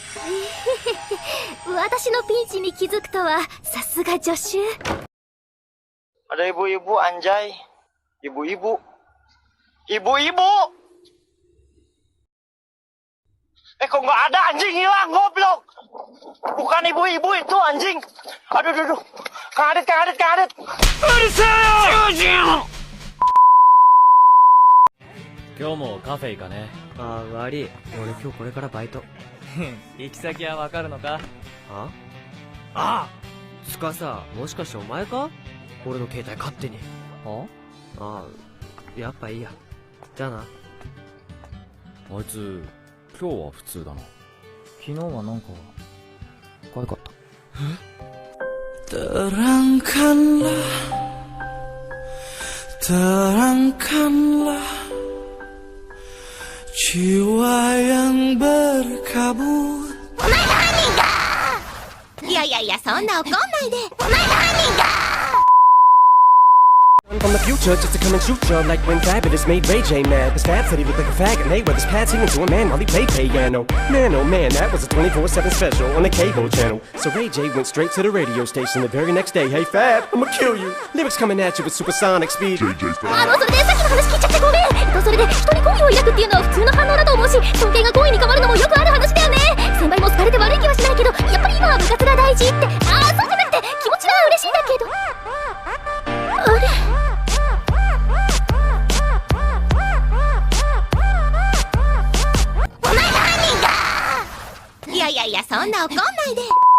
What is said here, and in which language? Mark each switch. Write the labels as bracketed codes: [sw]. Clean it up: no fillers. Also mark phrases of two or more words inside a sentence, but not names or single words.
[ja] 私のピンチに気づくとはさすが助手。 [id] Ada ibu-ibu anjay. Ibu-ibu. Kok nggak ada, anjing hilang, goblok. Bukan ibu-ibu itu anjing. Aduh. Kadet. Urusan! [ja] 今日もカフェ行かね。ああ、悪い。俺今日これからバイト。行き先はわかるのか？ああつかさ、もしかしてお前か？俺の携帯勝手に。ああ、やっぱいいや。じゃあな。あいつ、今日は普通だな。昨日はなんか、可愛かった。 [id] Terangkanlah jiwa yang berkabut. [ja] いやいやいや、そんな怒んないで。お前が犯人か！ [en] From the future just to come and shoot ya, like when Fabulous made Ray J mad. Cause Fab said he looked like a fag and they wear his pads singing to a man while he played piano. Man, oh man, that was a 24/7 special on the cable channel. So Ray J went straight to the radio station the very next day. Hey Fab, I'ma kill you. Lyrics coming at you with supersonic speed. [ja] それでさっきの話聞いちゃってごめん。それで人に好意を抱くっていうのは普通の反応だと思うし、尊敬が好意に変わるのもよくある話だよね。先輩も好かれて悪い気はしないけど、やっぱり今は部活が大事って。そうじゃなくて気持ちは嬉しいんだけど。あれ？いやいや、そんな怒んないで。